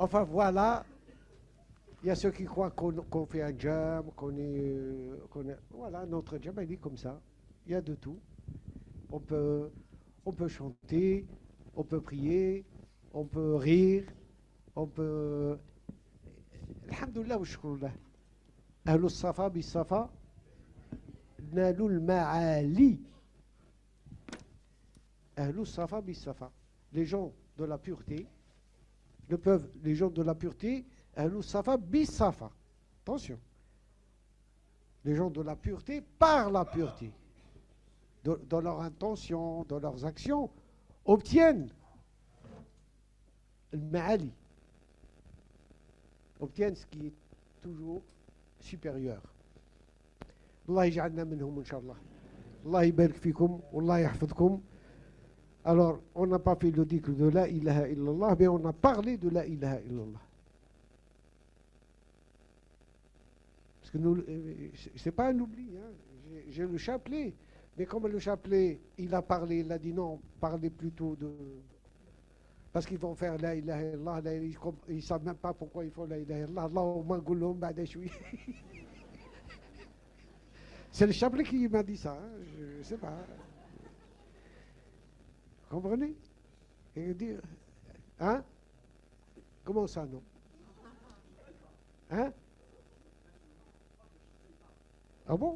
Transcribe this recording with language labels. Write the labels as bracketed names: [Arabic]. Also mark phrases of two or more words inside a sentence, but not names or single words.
[French] Enfin voilà, il y a ceux qui croient qu'on fait un jam, voilà, notre jam, il est comme ça. Il y a de tout. On peut chanter, on peut prier, on peut rire, on peut... [Arabic] الحمد لله وشكر الله. أهل الصفا بالصفا، نالوا المعالي. أهل الصفا بالصفا. [French] Les gens de la pureté, les gens de la pureté, [Arabic] أهل الصفا بالصفا. [French] Attention. Les gens de la pureté par la pureté. Dans leur intention, dans leurs actions, obtiennent le ma'ali. Obtiennent ce qui est toujours supérieur. [Arabic] الله يجعلنا منهم إن شاء الله. الله يبارك فيكم، الله يحفظكم. [French] Alors, on n'a pas fait le dhikr de [Arabic] لا إله إلا الله, [French] mais on a parlé de [Arabic] لا إله إلا الله. [French] Parce que nous, c'est pas un oubli, hein. J'ai le chapelet. Mais comme le chapelet, il a parlé, il a dit non, parlez plutôt de... Parce qu'ils vont faire [Arabic] لا إله إلا الله, [French] ils ne savent même pas pourquoi ils font [Arabic] لا إله إلا الله. اللهم قولهم بعد شوي. [French] C'est le chapelet qui m'a dit ça, hein. Je ne sais pas. Comprenez? Et dire, hein? Comment ça, non? Hein? Ah bon?